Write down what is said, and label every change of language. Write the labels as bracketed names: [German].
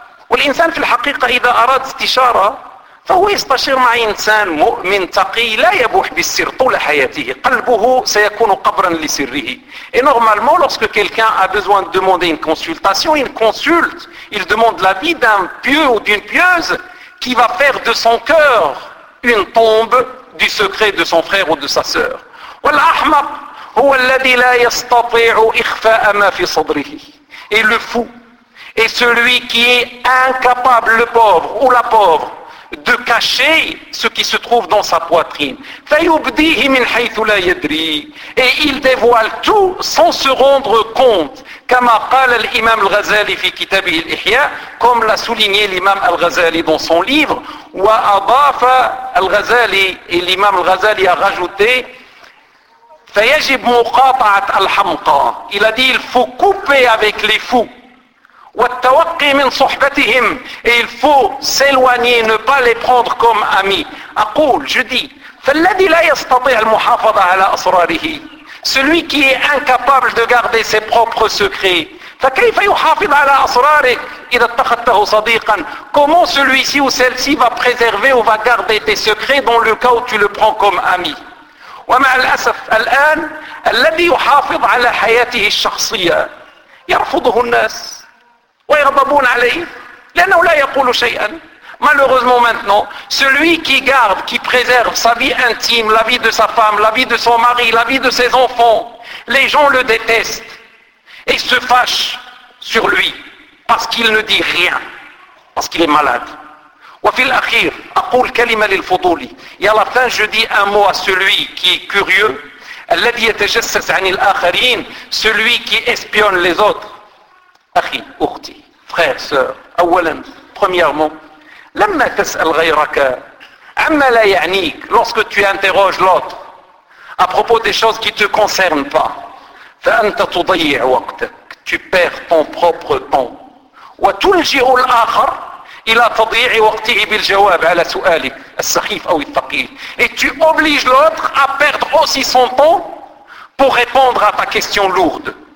[Arabic] والإنسان في الحقيقة إذا أراد استشارة فهو يستشير مع إنسان مؤمن تقي لا يبوح بالسر طول حياته قلبه سيكون قبرا لسره. [French] Et normalement, lorsque quelqu'un a besoin de demander une consultation, il consulte, il demande l'avis d'un pieux ou d'une pieuse qui va faire de son cœur une tombe du secret de son frère ou de sa sœur. [Arabic] والأحمق هو الذي لا يستطيع إخفاء ما في صدره. [French] Et le fou est celui qui est incapable, le pauvre ou la pauvre, de cacher ce qui se trouve dans sa poitrine. [Arabic] فَيُبْدِيهِ مِنْ حَيْثُ لَا يَدْرِي. [French] Et il dévoile tout sans se rendre compte. [Arabic] كَمَا قَالَ الْإِمَامُ الْغَزَالِ فِي كِتَابِهِ الْإِحْيَاءِ. [French] Comme l'a souligné l'imam al-Ghazali dans son livre. [Arabic] وَأَضَافَ الْغَزَالِ. [French] Et l'imam al-Ghazali a rajouté. [Arabic] فَيَجِبْ مُقَاطَعَةَ الْحَمْقَى. [French] Il a dit il faut couper avec les fous. [Arabic] والتوقي من صحبتهم. [French] Et il faut s'éloigner, ne pas les prendre comme amis. [Arabic] أقول, [French] je dis, [Arabic] فالذي لا يستطيع المحافظة على أسراره. [French] Celui qui est incapable de garder ses propres secrets. [Arabic] فكيف يحافظ على أسرارك إذا اتخذته صديقا. [French] Comment celui-ci ou celle-ci va préserver ou va garder tes secrets dans le cas où tu le prends comme ami. [Arabic] ومع الأسف الآن الذي يحافظ على حياته الشخصية يرفضه الناس. ويغضبون عليه لأنه لا يقول شيئا. [French] Malheureusement maintenant, celui qui garde, qui préserve sa vie intime, la vie de sa femme, la vie de son mari, la vie de ses enfants, les gens le détestent et se fâchent sur lui parce qu'il ne dit rien, parce qu'il est malade. [Arabic] وفي الأخير أقول كلمة للفضولي. [French] Et à la fin, je dis un mot à celui qui est curieux. [Arabic] الذي يتجسس عن الآخرين. [French] Celui qui espionne les autres. [Arabic] أخي أختي [French] frère sœur [Arabic] أولا [French] premièrement [Arabic] لما تسأل غيرك عما لا يعنيك [French] lorsque tu interroges l'autre à propos des choses qui te concernent pas [Arabic] فأنت تضيع وقتك [French] tu perds ton propre temps [Arabic] وتلجئ الآخر إلى تضيع وقته بالجواب على سؤالك السخيف أو الثقيل [French] et tu obliges l'autre à perdre aussi son temps pour répondre à ta question lourde